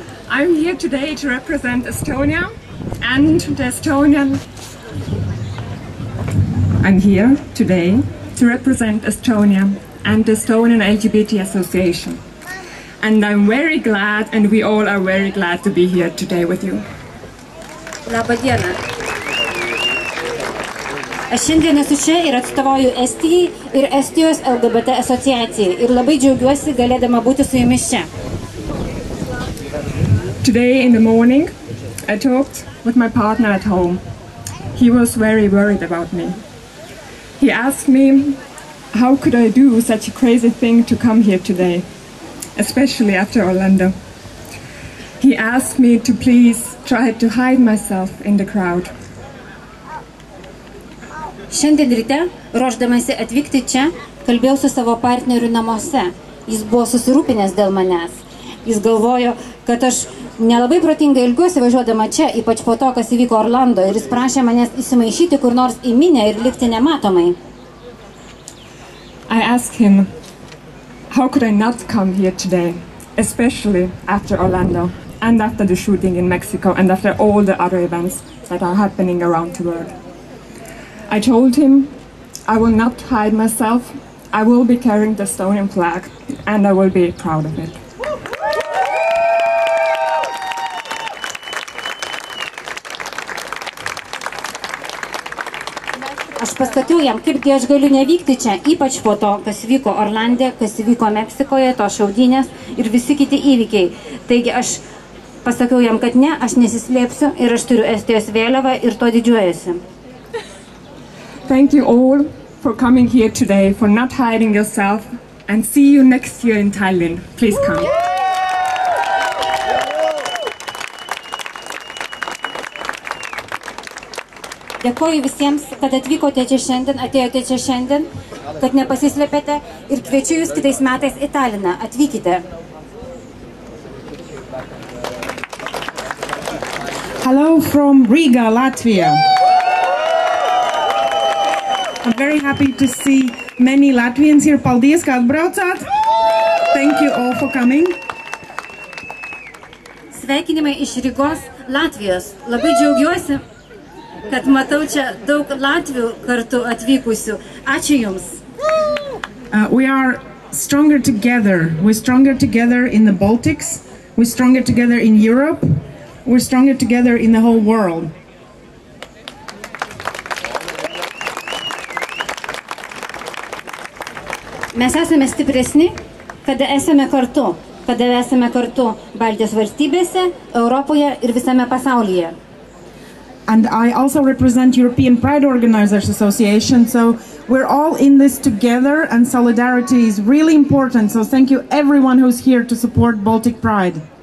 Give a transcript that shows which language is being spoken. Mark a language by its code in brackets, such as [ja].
[en] I'm here today to represent Estonia and the Estonian... I'm here today to represent Estonia and the Estonian LGBT Association. And I'm very glad, and we all are very glad to be here today with you. [lt] Labą dieną. Aš šiandien esu čia ir atstovauju Estijai ir Estijos LGBT asociacijai ir labai džiaugiuosi galėdama būti su jumis čia. [en] Today in the morning, I talked with my partner at home. He was very worried about me. He asked me, how could I do such a crazy thing to come here today, especially after Orlando? He asked me to please try to hide myself in the crowd. [lt] Šiandien ryte, ruošdamasi atvykti čia, kalbėjau su savo partneriu namuose. Jis buvo susirūpinęs dėl manęs. Jis galvojo, kad aš nelabai protingai ilgiuosi važiuodama čia, ypač po to, kas įvyko Orlando, ir jis prašė manęs įsimaišyti kur nors į minią ir likti nematomai. [en] I asked him, how could I not come here today, especially after Orlando and after the shooting in Mexico and after all the other events that are happening around the world. I told him, I will not hide myself, I will be carrying the Estonian flag and I will be proud of it. [lt] Aš pasakiau jam, kaipgi aš galiu nevykti čia, ypač po to, kas vyko Orlande, kas vyko Meksikoje, to šaudynės ir visi kiti įvykiai. Taigi aš pasakiau jam, kad ne, aš nesislėpsiu ir aš turiu Estijos vėliavą ir to didžiuojasi. [en] Thank you all for coming here today, for not hiding yourself and see you next year in Tallinn. Please come. [lt] Dėkoju visiems, kad atvykote čia šiandien, atėjote čia šiandien, kad nepasislėpėte ir kviečiu jūs kitais metais į Talliną. Atvykite. [en] Hello from Riga, Latvia. I'm very happy to see many Latvians here. [lv] Paldies, ka atbraucāt. [en] Thank you all for coming. [lt] Sveikinimai iš Rygos, Latvijos. Labai džiaugiuosi, kad matau čia daug Latvių kartu atvykusių. Ačiū Jums. [en] We are stronger together. We're stronger together in the Baltics. We're stronger together in Europe. We're stronger together in the whole world. [lt] Mes esame stipresni, kada esame kartu. Kada esame kartu Baltijos valstybėse, Europoje ir visame pasaulyje. [en] And I also represent European Pride Organizers Association, so we're all in this together and solidarity is really important. So thank you everyone who's here to support Baltic Pride.